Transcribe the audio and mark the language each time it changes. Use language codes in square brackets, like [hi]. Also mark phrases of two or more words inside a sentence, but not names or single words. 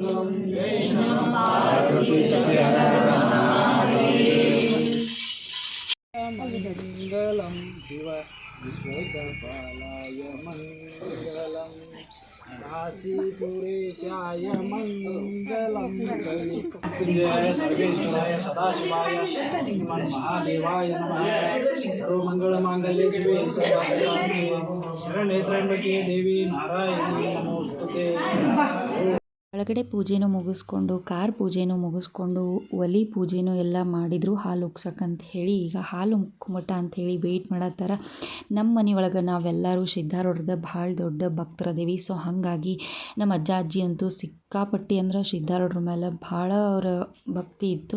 [sa] मङ्गलं शिव विश्वकपालाय मङ्गलं काशीपुरेशाय मङ्गलं कलिपुत्र्याय सर्वेश्वराय सदाशिवाय श्रीमन्महादेवाय नमः सर्वमङ्गलमाङ्गल्ये शिवे सर्वार्थसाधिके शरण्ये त्र्यम्बके देवी नारायणी नमोस्तुते. [kn] ಒಳಗಡೆ ಪೂಜೆನೂ ಮುಗಿಸ್ಕೊಂಡು ಕಾರ್ ಪೂಜೆನೂ ಮುಗಿಸ್ಕೊಂಡು ಒಲೆ ಪೂಜೆನೂ ಎಲ್ಲ ಮಾಡಿದರು ಹಾಲು ಉಗ್ಸಕ್ಕಂತ ಹೇಳಿ. ಈಗ ಹಾಲು ಮುಕ್ಕಮಟ ಅಂಥೇಳಿ ವೆಯ್ಟ್ ಮಾಡತ್ತಾರ. ನಮ್ಮ ಮನೆ ಒಳಗೆ ನಾವೆಲ್ಲರೂ ಸಿದ್ಧಾರೂಢರದ ಭಾಳ ದೊಡ್ಡ ಭಕ್ತರದೇವಿ. ಸೊ ಹಾಗಾಗಿ ನಮ್ಮ ಅಜ್ಜ ಅಜ್ಜಿ ಅಂತೂ ಸಿಕ್ಕಾಪಟ್ಟಿ ಅಂದ್ರೆ ಸಿದ್ಧಾರೂಢರ ಮೇಲೆ ಭಾಳ ಅವರ ಭಕ್ತಿ ಇತ್ತು.